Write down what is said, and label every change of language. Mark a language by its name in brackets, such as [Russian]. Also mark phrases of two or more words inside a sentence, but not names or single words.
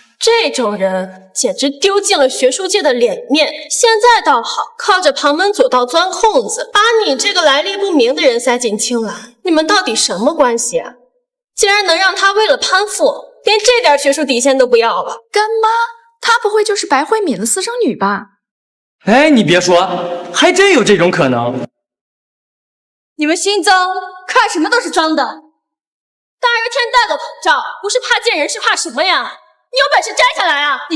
[Chinese] 這種人簡直丟盡了學術界的臉面，現在倒好，靠着旁門左道鑽空子，把你這個來歷不明的人塞進青蘭，你們到底什麼關係啊？竟然能讓他為了攀附，連這點學術底線都不要了？乾媽，她不會就是白慧敏的私生女吧？哎，你別說，還真有這種可能。你們心髒，看什麼都是髒的。大热天戴個口罩，不是怕見人是怕什麼呀？你有本事摘下來啊！